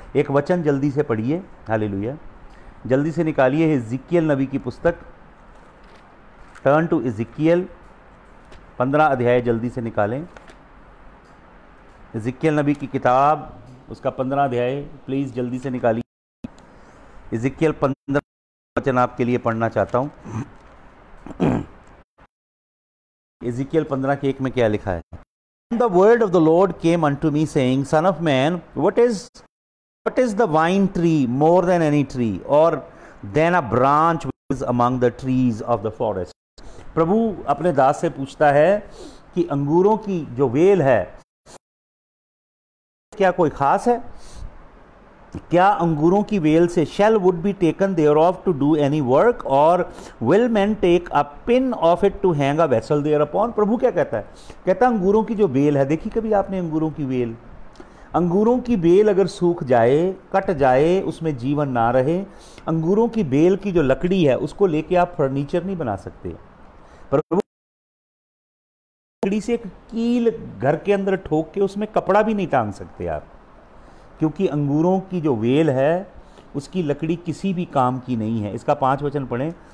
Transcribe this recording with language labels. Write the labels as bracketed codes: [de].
[hi] एक वचन जल्दी से पढ़िए, हालेलुया, जल्दी से निकालिए इज़िकियल नबी की पुस्तक, [en] turn to [hi] इज़िकियल 15 अध्याय, जल्दी से निकालें इज़िकियल नबी की किताब, उसका 15 अध्याय प्लीज़ जल्दी से निकालिए। इज़िकियल 15 वचन आपके लिए पढ़ना चाहता हूँ। इज़िकियल 15 के 1 में क्या लिखा है? [en] The word of the Lord came unto me saying, Son of man, what is the vine tree more than any tree, or than a branch which is among the trees of the forest? [hi] प्रभु अपने दास से पूछता है कि अंगूरों की जो well है क्या कोई खास है? क्या अंगूरों की वेल से [en] shall would be taken thereof to do any work, or will men take a pin of it to hang a vessel thereupon? [hi] प्रभु क्या कहता है? कहता है अंगूरों की जो बेल है, देखी कभी आपने अंगूरों की बेल? अंगूरों की बेल अगर सूख जाए, कट जाए, उसमें जीवन ना रहे, अंगूरों की बेल की जो लकड़ी है उसको लेके आप फर्नीचर नहीं बना सकते। प्रभु लकड़ी से एक कील घर के अंदर ठोक के उसमें कपड़ा भी नहीं टांग सकते आप, क्योंकि अंगूरों की जो वेल है उसकी लकड़ी किसी भी काम की नहीं है। इसका 5 वचन पढ़ें।